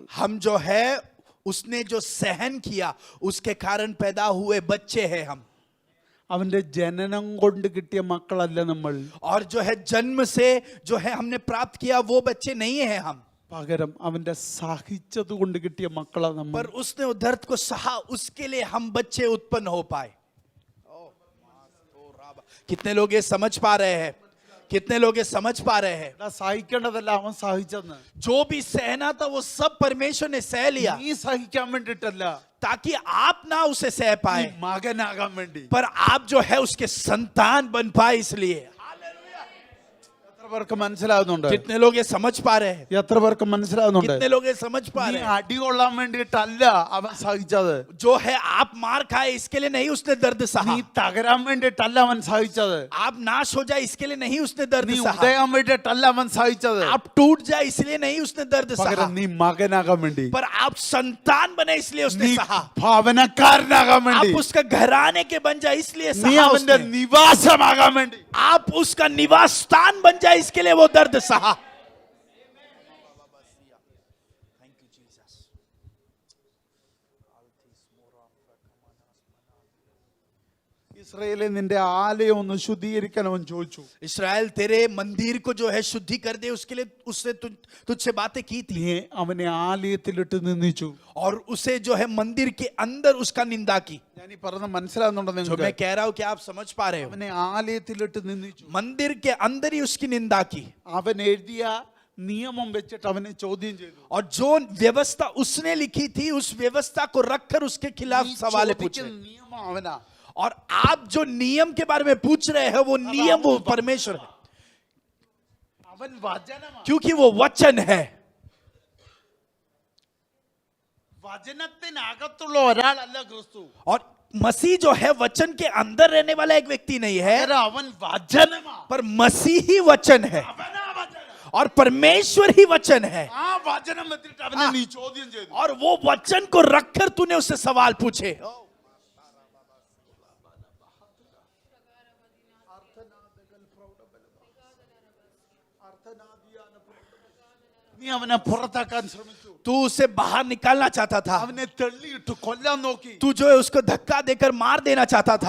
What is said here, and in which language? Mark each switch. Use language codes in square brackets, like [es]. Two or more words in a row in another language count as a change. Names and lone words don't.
[hi] हम जो है उसने जो सहन किया उसके कारण पैदा हुए बच्चे हैं हम. [ml] അവന്റെ ജനനം കൊണ്ട് കിട്ടിയ മക്കളല്ല നമ്മൾ. [hi] और जो है जन्म से जो है हमने प्राप्त किया वो बच्चे नहीं है हम. [ml] പകരം അവന്റെ സഹിച്ചത് കൊണ്ട് കിട്ടിയ മക്കളാ നമ്മൾ. [hi] पर उसने वो दर्द को सहा, उसके लिए हम बच्चे उत्पन्न हो पाए. कितने लोग ये समझ पा रहे हैं? कितने लोग ये समझ पा रहे हैं? [ml] സഹിക്കേണ്ടതല്ല അവൻ സഹിച്ചെന്ന്. [hi] जो भी सहना था वो सब परमेश्वर ने सह लिया, [ml] നീ സഹിക്കാൻ വേണ്ടിട്ടല്ല, [hi] ताकि आप ना उसे सह [ml] നീ [hi] पाए, [ml] മകനാകാൻ വേണ്ടി. [hi] पर आप जो है उसके संतान बन पाए. इसलिए [ml] എത്ര പേർക്ക് മനസ്സിലാവുന്നുണ്ട്? [hi] कितने लोग ये समझ पा रहे हैं? [ml] എത്ര പേർക്ക് മനസ്സിലാവുന്നുണ്ട്? [hi] कितने लोग ये समझ पा [ml] നീ [hi] रहे हैं? [ml] അടി കൊള്ളാൻ വേണ്ടിട്ടല്ല അവൻ സഹിച്ചത്. [hi] जो है आप मार खाए इसके लिए नहीं उसने दर्द सहा, [ml] നീ തകരാൻ വേണ്ടിട്ടല്ല അവൻ സഹിച്ചത്. [hi] आप नाश हो जाए इसके लिए नहीं उसने दर्द [ml] നീ [hi] सहा, [ml] ഉദയാൻ വേണ്ടിട്ടല്ല അവൻ സഹിച്ചത്. [hi] आप टूट जाए इसलिए नहीं उसने दर्द सहा, [ml] പകരം നീ മകനാകാൻ വേണ്ടി, [hi] पर आप संतान बने इसलिए उसने [ml] നീ [hi] सहा, [ml] ഭവനക്കാരനാകാൻ വേണ്ടി, [hi] आप उसका घराने के बन जाए इसलिए [ml] നീ [hi] सहा [ml] അവന്റെ [hi] उसने, [ml] നിവാസമാകാൻ വേണ്ടി. [hi] आप उसका निवास स्थान बन जाए इसके लिए वो दर्द सहा. [ml] ഇസ്രായേലേ നിന്റെ ആലയം ഒന്ന് ശുദ്ധീകരിക്കാൻ അവൻ ചോദിച്ചു. [hi] इस्राएल तेरे मंदिर को जो है शुद्धि कर दे उसके लिए उसने तुझसे बातें की थी, [ml] നീ അവനെ ആലയത്തിലിട്ട് നിന്ദിച്ചു. [hi] और उसे जो है मंदिर के अंदर उसका निंदा की. [ml] ഞാൻ ഈ പറഞ്ഞ മനസ്സിലാവുന്നുണ്ടോ [hi] जो मैं [ml] നിങ്ങൾക്ക്? [hi] कह रहा हूं कि आप समझ पा रहे हो? [ml] അവനെ ആലയത്തിലിട്ട് നിന്ദിച്ചു. [hi] मंदिर के अंदर ही उसकी निंदा की, [ml] അവൻ എഴുതിയ നിയമം വെച്ചിട്ട് അവനെ ചോദ്യം ചെയ്തു. [hi] और जो व्यवस्था उसने लिखी थी उस व्यवस्था को रखकर उसके खिलाफ [ml] നീ [hi] सवाल पूछे. [ml] ചോദിക്കുന്ന നിയമം അവനാ. [hi] और आप जो नियम के बारे में पूछ रहे हैं वो नियम वो परमेश्वर है, [ml] അവൻ വചനമാണ്. [hi] क्योंकि वो वचन है. [ml] വചനത്തിനകത്തുള്ള ഒരാളല്ല ക്രിസ്തു. [hi] और मसीह जो है वचन के अंदर रहने वाला एक व्यक्ति नहीं है, [ml] പകരം അവൻ വചനമാണ്. [hi] पर मसीह ही वचन है [ml] അവനാ വചനം. [hi] और परमेश्वर ही वचन है. [ml] ആ വചനം വെച്ചിട്ട് അവനെ നീ ചോദ്യം ചെയ്തു. [hi] और वो वचन को रखकर तूने उससे सवाल पूछे. [ml] നീ അവനെ പുറത്താക്കാൻ ശ്രമിച്ചു. [hi] तू उसे बाहर निकालना चाहता था, [ml] അവനെ തെള്ളിയിട്ട് കൊല്ലാൻ നോക്കി. [hi] तू जो है उसको धक्का देकर मार देना चाहता था,